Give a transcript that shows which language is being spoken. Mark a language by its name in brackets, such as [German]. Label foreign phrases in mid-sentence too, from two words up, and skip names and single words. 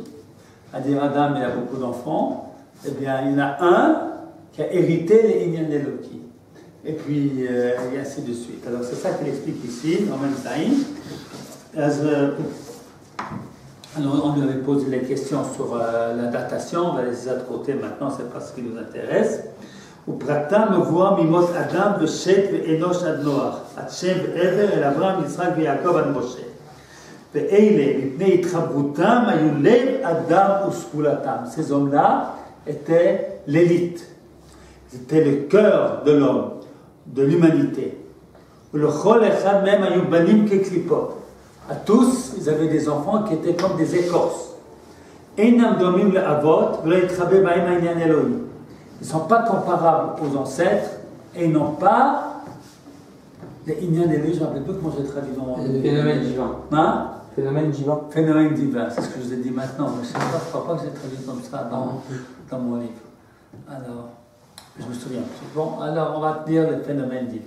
[French] C'est-à-dire, Adam, il a beaucoup d'enfants. Eh bien, il y en a un qui a hérité les [Hebrew] עניין אלוקי. [French] Et puis, et ainsi de suite. Alors, c'est ça qu'il explique ici, dans le même Zaïm. Alors, on lui avait posé les questions sur la datation. On va laisser ça de côté maintenant, c'est pas ce qui nous intéresse. [Hebrew] ופרטה מבואה ממות אדם ושת ואנוש עד נוח, עד שם ועבר אל אברהם, יצחק ויעקב עד משה. ואלה, מפני התחברותם, היו לב אדם וסגולתם. [French] Ces hommes-là étaient l'élite. C'était le cœur de l'homme, de l'humanité. [Hebrew] ולכל אחד מהם היו בנים כקליפות. [French] À tous, ils avaient des enfants qui étaient comme des écorces. [Hebrew] אינם דומים לאבות, ולא יתחבא בהם העניין אלוהים. [French] Ils ne sont pas comparables aux ancêtres et ils n'ont pas Les [Hebrew] עניין אלוהים, [French] je ne me rappelle plus comment j'ai traduit dans Le phénomène divin. Hein? Phénomène divin. Phénomène divin, c'est ce que je vous ai dit maintenant. Mais je ne crois pas que j'ai traduit comme ça dans mon livre. Alors, je me souviens plus. Bon, alors on va dire le phénomène divin.